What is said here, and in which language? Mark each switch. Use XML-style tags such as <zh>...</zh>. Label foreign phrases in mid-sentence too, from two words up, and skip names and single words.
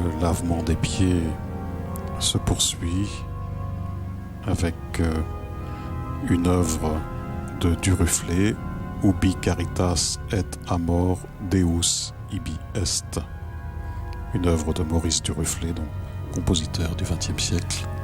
<fr>lavement des pieds se poursuit avec une œuvre de Duruflé,</fr> <la>Ubi caritas et amor Deus ibi est,</la> <fr>une œuvre de Maurice Duruflé, donc compositeur du XXe siècle.</fr>